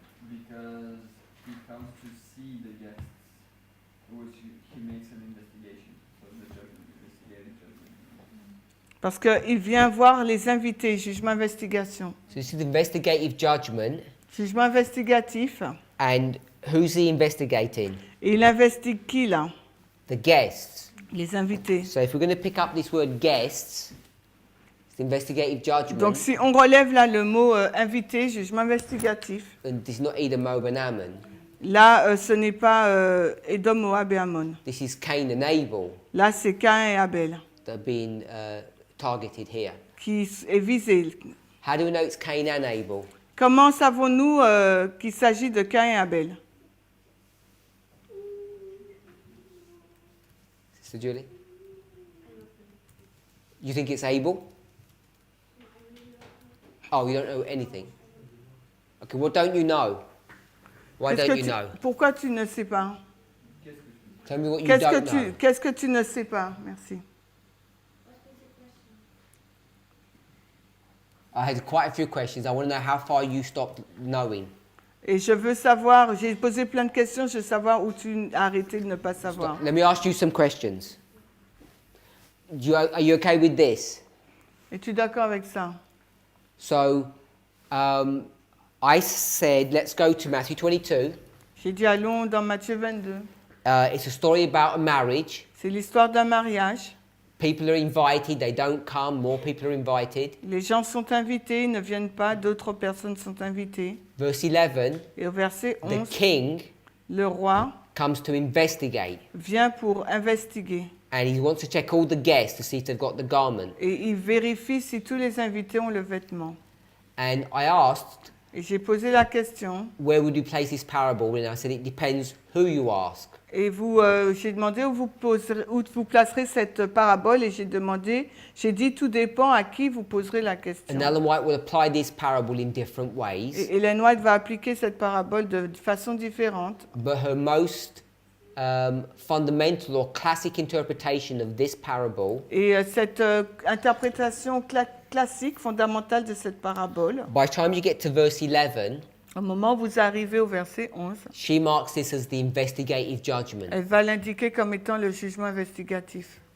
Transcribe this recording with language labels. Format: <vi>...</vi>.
<en>Because he comes to see the guests, which he makes an investigation. So the judgment, investigating judgment.</en> <fr>Parce qu'il vient voir les invités, jugement investigation.</fr> <en>So this is the investigative judgment.</en> <fr>Jugement investigatif.</fr> <en>And who's he investigating?</en> <fr>Et il investigue qui là?</fr> <en>The guests.</en> <fr>Les invités.</fr> <en>So if we're going to pick up this word guests, it's the investigative judgment.</en> <fr>Donc si on relève là le mot invité, jugement investigatif,</fr> <en>And this is not Edom, Moab, and Ammon.</en> <fr>là ce n'est pas Édom, Moab et Ammon.</fr> <en>This is Cain and Abel</en> <fr>Là c'est Caïn et Abel</fr> <en>that are being targeted here.</en> <fr>qui est visé.</fr> <en>How do we know it's Cain and Abel?</en> <fr>Comment savons-nous qu'il s'agit de Caïn et Abel?</fr> <en>Sister Julie? You think it's Abel? Oh, you don't know anything? Okay, what don't you know? Why</en> <fr>Qu'est-ce</fr> <en>don't</en> <fr>que</fr> <en>you</en> <fr>tu-</fr> <en>know?</en> <fr>Pourquoi tu ne sais pas?</fr> <en>Tell me what you</en> <fr>Qu'est-ce</fr> <en>don't</en> <fr>que</fr> <en>know.</en> <fr>qu'est-ce que tu ne sais pas? Merci.</fr> <en>I had quite a few questions. I want to know how far you stopped knowing.</en> <fr>Et je veux savoir, j'ai posé plein de questions, je veux savoir où tu as arrêté de ne pas savoir.</fr> <en>Let me ask you some questions. Are you okay with this?</en> <fr>Es-tu d'accord avec ça?</fr> <en>So, I said, let's go to Matthew 22.</en> <fr>J'ai dit allons dans Matthieu 22.</fr> <en>It's a story about a marriage.</en> <fr>C'est l'histoire d'un mariage.</fr> <en>People are invited, they don't come, more people are invited.</en> <fr>Les gens sont invités, ils ne viennent pas, d'autres personnes sont invitées.</fr> <en>Verse 11,</en> <fr>Et au verset</fr> <en>the</en> <fr>11,</fr> <en>king</en> <fr>le roi</fr> <en>comes to investigate.</en> <fr>vient pour investiguer.</fr> <en>And he wants to check all the guests to see if they've got the garment.</en> <fr>Et il vérifie si tous les invités ont le vêtement.</fr> <en>And I asked,</en> <fr>Et j'ai posé la question.</fr> <en>where would you place this parable? And I said, it depends who you ask.</en> <fr>Et j'ai demandé où vous placerez cette parabole et j'ai dit tout dépend à qui vous poserez la question.</fr> <en>And Ellen White will apply this parable in different ways,</en> <fr>Et Ellen White va appliquer cette parabole de façon différente.</fr> <en>but her most fundamental or classic interpretation of this parable,</en> <fr>Et cette interprétation classique, fondamentale de cette parabole,</fr> <en>by the time you get to verse 11,</en> <fr>au moment où vous arrivez au verset 11,</fr> <en>she marks this as the investigative judgment,</en> <fr>elle va l'indiquer comme étant le jugement investigatif.</fr>